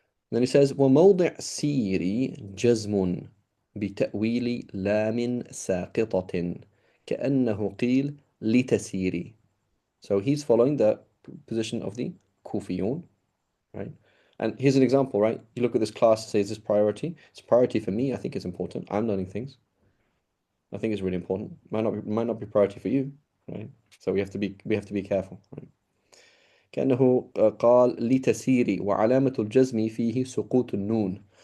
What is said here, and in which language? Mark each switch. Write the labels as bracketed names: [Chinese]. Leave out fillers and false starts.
[English] Then he says [Arabic] وموضع سيري جزم بتأويل لام ساقطة كأنه قيل لتسيري. [English] So he's following the position of the Kufiyun, right? And here's an example, right? You look at this class, says this priority. It's a priority for me. I think it's important. I'm learning things. I think it's really important. Might not be priority for you, right? So we have to be careful, right? [Arabic] كأنه قال لتسيري وعلامة الجزم فيه سقوط النون.